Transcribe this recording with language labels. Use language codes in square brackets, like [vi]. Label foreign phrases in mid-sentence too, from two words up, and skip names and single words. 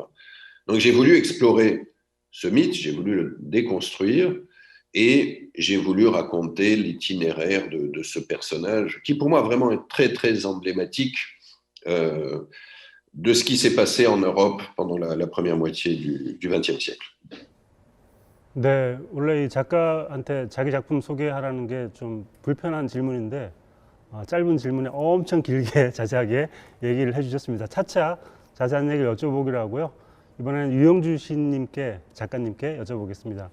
[fr] Donc j'ai voulu explorer ce mythe, j'ai voulu le déconstruire et j'ai voulu raconter l'itinéraire de ce personnage qui pour moi vraiment est très très emblématique de ce qui s'est passé en Europe pendant la première moitié du XXe siècle. [ko] 네, 원래 이 작가한테 자기 작품 소개하라는 게 좀 불편한 질문인데 짧은 질문에 엄청 길게 자세하게 얘기를 해주셨습니다. 차차 자세한 얘기를 여쭤보기로 하고요. 이번에는 유영주 시인님께 작가님께 여쭤보겠습니다.